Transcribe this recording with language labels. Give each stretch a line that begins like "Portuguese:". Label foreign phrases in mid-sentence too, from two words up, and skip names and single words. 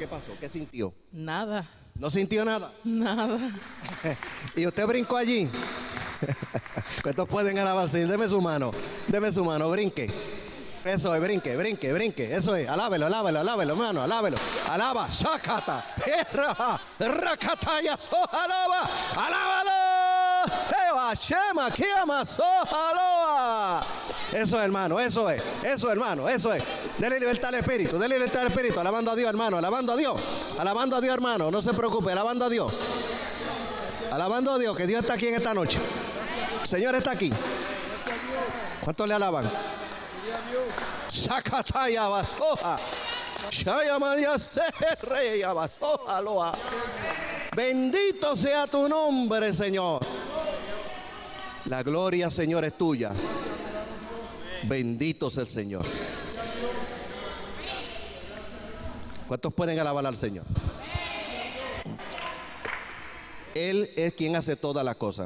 Spanish: ¿Qué pasó? ¿Qué sintió? Nada. ¿No sintió nada? Nada. ¿Y usted brincó allí? ¿Cuántos pueden alabar? Deme su mano, brinque. Eso es, brinque. Eso es, alábelo, hermano, alábelo. Alaba, sácata, rakataya, alaba, alábalo. Eva, shema, kiama, sohaloa. Eso es, hermano, eso es. Dele libertad al Espíritu, alabando a Dios, hermano, alabando a Dios, hermano, no se preocupe, alabando a Dios, que Dios está aquí en esta noche. El Señor está aquí. ¿Cuántos le alaban? Sakataya basoja. Shayamaya serreya basoja loa. Bendito sea tu nombre, Señor. La gloria, Señor, es tuya. Bendito sea el Señor. ¿Cuántos pueden alabar al Señor? Él es quien hace todas las cosas.